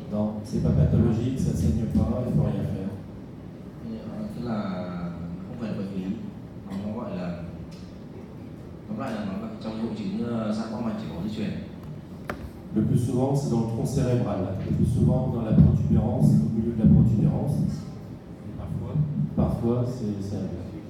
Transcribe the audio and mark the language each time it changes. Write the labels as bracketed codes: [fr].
[fr] Non, c'est pas pathologique, ça saigne pas, il faut rien faire. [vi] Tức là không phải là bệnh lý, nó gọi là, tóm lại là nó là trong hội chứng giãn mạch chảy máu di truyền. [fr] Le plus souvent, c'est dans le tronc cérébral, le plus souvent dans la protubérance, au milieu de la protubérance. Et parfois c'est cérébral.